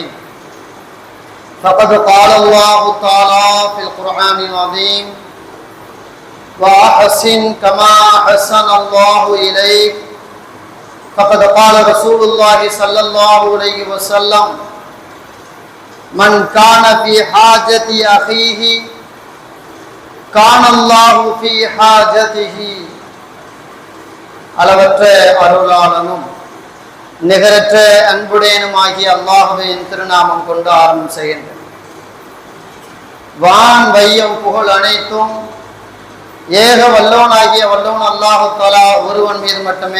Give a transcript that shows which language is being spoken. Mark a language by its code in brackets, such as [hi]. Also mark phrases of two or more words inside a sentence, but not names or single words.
[ar] فقد قال الله تعالى في القرآن العظيم: وأحسن كما أحسن الله إليك. فقد قال رسول الله صلى الله عليه وسلم: من كان في حاجة أخيه كان الله في حاجته. [ta] அளவற்ற அருளாளனும் நிகரற்ற அன்புடையனுமாகிய அல்லாஹ்வின் திருநாமம் கொண்டு ஆரம்பம் செய்கின்றேன். வான் வையம் புகழ் அனைத்தும் ஏக வல்லவனாகிய வல்லவன் அல்லாஹு தஆலா ஒருவன் மீது மட்டுமே